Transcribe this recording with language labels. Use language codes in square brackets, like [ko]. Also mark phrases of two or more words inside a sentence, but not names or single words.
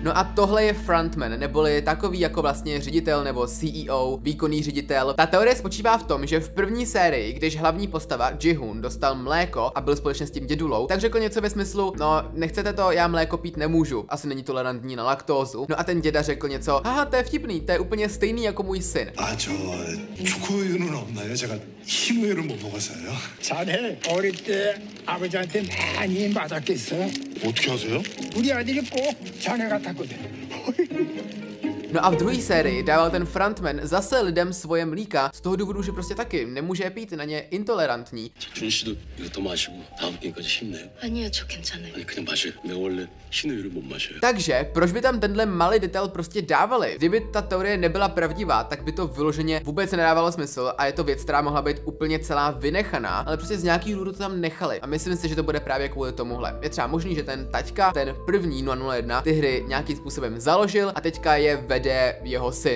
[cs] No a tohle je frontman, neboli takový jako vlastně ředitel nebo CEO, výkonný ředitel. Ta teorie spočívá v tom, že v první sérii, když hlavní postava Ji-hoon dostal mléko a byl společně s tím dědulou, tak řekl něco ve smyslu: no, nechcete to, já mléko pít nemůžu, asi není tolerantní na laktózu. No a ten děda řekl něco: aha, to je vtipný, to je úplně stejný jako můj syn. [ko] A 저 초코우유는 없나요? 제가 흰우유를 못 먹어서요. 자네 어릴 때 아버지한테 많이 맞았겠어? 어떻게 아세요? 우리 아들이 꼭 자네 같았거든. [cs] No a v druhé sérii dával ten frontman zase lidem svoje mlíka z toho důvodu, že prostě taky nemůže pít, na ně intolerantní. [ko] 준 씨도 이거 더 마시고 다음 게임까지 힘내요. 아니요, 저 괜찮아요. 아니 그냥 마셔요. 내가 원래 흰우유를 못 마셔요. [cs] Takže proč by tam tenhle malý detail prostě dávali? Kdyby ta teorie nebyla pravdivá, tak by to vyloženě vůbec nedávalo smysl a je to věc, která mohla být úplně celá vynechaná, ale prostě z nějakých důvodů to tam nechali. A myslím si, že to bude právě kvůli tomuhle. Je třeba možný, že ten taťka, ten první 001, ty hry nějakým způsobem založil a teďka je vede jeho syn.